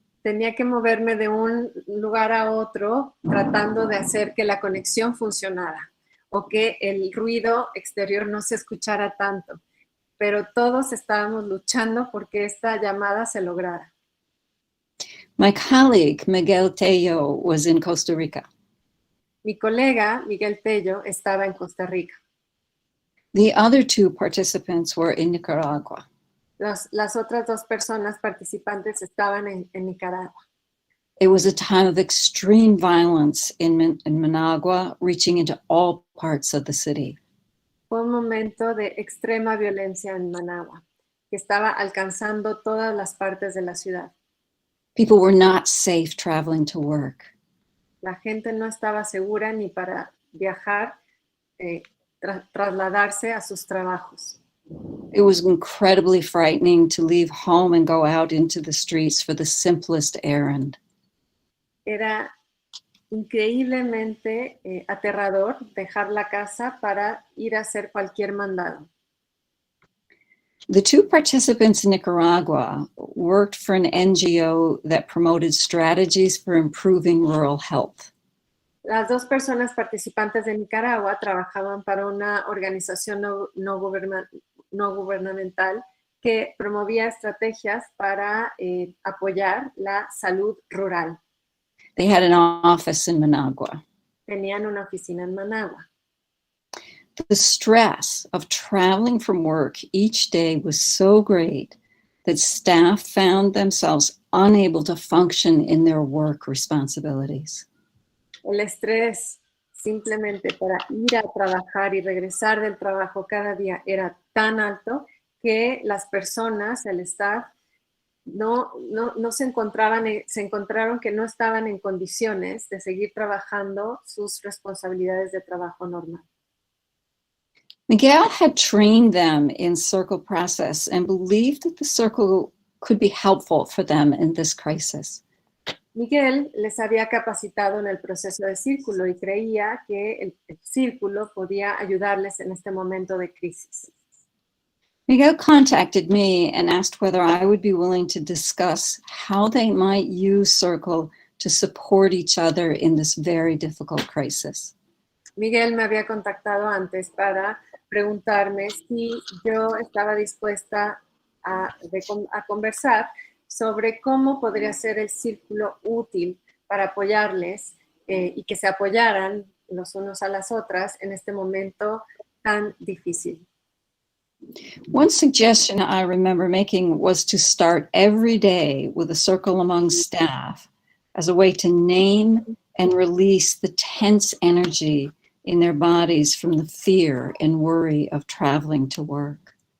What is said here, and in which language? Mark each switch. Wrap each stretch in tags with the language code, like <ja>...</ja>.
<es>Tenía que moverme de un lugar a otro tratando de hacer que la conexión funcionara o que el ruido exterior no se escuchara tanto, pero todos estábamos luchando porque esta llamada se lograra.</es> <en>My colleague, Miguel Tello, was in Costa Rica.</en> <es>Mi colega, Miguel Tello, estaba en Costa Rica.</es> <en>The other 2 participants were in Nicaragua.</en> <es>Las otras 2 personas participantes estaban en Nicaragua.</es> <en>It was a time of extreme violence in Managua, reaching into all parts of the city.</en> <es>Fue un momento de extrema violencia en Managua, que estaba alcanzando todas las partes de la ciudad.</es> <en>People were not safe traveling to work.</en> <es>La gente no estaba segura ni para viajar, trasladarse a sus trabajos.</es> <en>It was incredibly frightening to leave home and go out into the streets for the simplest errand.</en> <es>Era increíblemente aterrador dejar la casa para ir a hacer cualquier mandado.</es> <en>The 2 participants in Nicaragua worked for an NGO that promoted strategies for improving rural health.</en> <es>Las 2 personas participantes de Nicaragua trabajaban para una organización no gubernamental que promovía estrategias para apoyar la salud rural.</es> <en>They had an office in Managua.</en> <es>Tenían una oficina en Managua.</es> <en>The stress of traveling from work each day was so great that staff found themselves unable to function in their work responsibilities.</en> <es>El estrés simplemente para ir a trabajar y regresar del trabajo cada día era tan alto que las personas, el staff, no se encontraron que no estaban en condiciones de seguir trabajando sus responsabilidades de trabajo normal.</es> <en>Miguel had trained them in circle process and believed that the circle could be helpful for them in this crisis.</en> <es>Miguel les había capacitado en el proceso de círculo y creía que el círculo podía ayudarles en este momento de crisis.</es> <en>Miguel contacted me and asked whether I would be willing to discuss how they might use circle to support each other in this very difficult crisis.</en> <es>Miguel me había contactado antes para preguntarme si yo estaba dispuesta a conversar sobre cómo podría ser el círculo útil para apoyarles y que se apoyaran los unos a las otras en este momento tan difícil.</es> <en>One suggestion I remember making was to start every day with a circle among staff as a way to name and release the tense energy in their bodies from the fear and worry of traveling to work.</en>